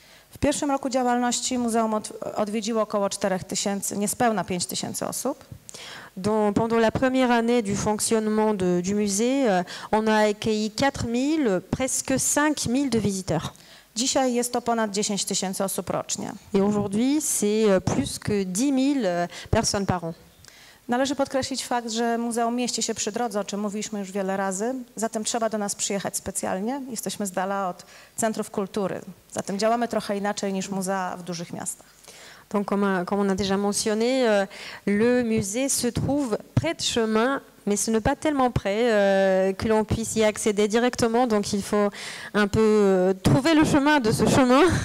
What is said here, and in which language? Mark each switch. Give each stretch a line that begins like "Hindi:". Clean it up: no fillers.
Polish: W pierwszym roku działalności muzeum odwiedziło około 4000, niespełna 5000 osób.
French: Pendant la première année du fonctionnement du musée, on a accueilli 4000, presque 5000 de visiteurs.
Polish: Dzisiaj jest to ponad 10 000 osób rocznie.
French: Et aujourd'hui, c'est plus que 10 000 personnes par an.
Polish: Należy podkreślić fakt, że muzeum mieści się przy drodze, o czym mówiliśmy już wiele razy, zatem trzeba do nas przyjechać specjalnie. Jesteśmy z dala od centrów kultury, zatem działamy trochę inaczej niż muzea w dużych miastach.
French: Donc, comme on a déjà mentionné, le musée se trouve près de chemin, mais ce n'est pas tellement près que l'on puisse y accéder directement. Donc, il faut un peu trouver le chemin de ce chemin.